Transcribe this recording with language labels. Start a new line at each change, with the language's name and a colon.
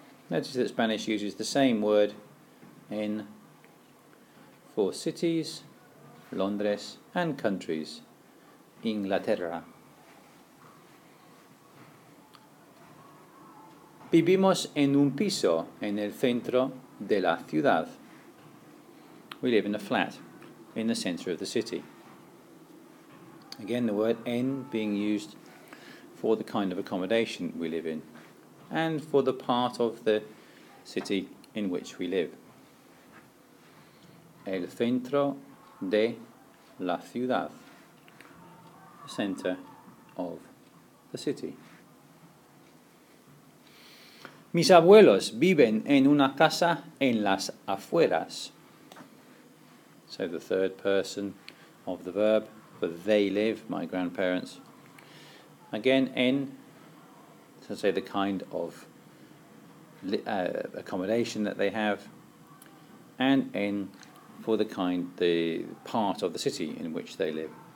English: Notice that Spanish uses the same word en for cities, Londres, and countries, Inglaterra.
Spanish: Vivimos en un piso en el centro de la ciudad.
English: We live in a flat in the centre of the city. Again, the word en being used for the kind of accommodation we live in and for the part of the city in which we live.
Spanish: El centro de la ciudad,
English: the centre of the city.
Spanish: Mis abuelos viven en una casa en las afueras.
English: So the third person of the verb, for they live, my grandparents. Again, en, to say the kind of accommodation that they have, and en for the part of the city in which they live.